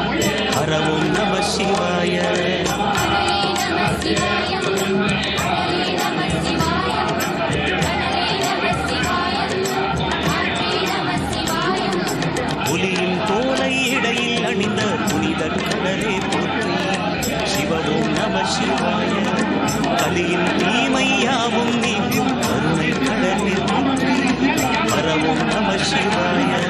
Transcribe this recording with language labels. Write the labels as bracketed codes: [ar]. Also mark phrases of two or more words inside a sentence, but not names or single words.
[sa] हर ओं नमः शिवाय [ta] புலியின் தோலை இடையில் அணிந்த புனிதர் கடலே போற்றி [sa] शिव ओं नमः शिवाय [ta] कलिயின் தீமையாவும் நீக்கும் கருணை கடலே போற்றி [sa] हर ओं नमः शिवाय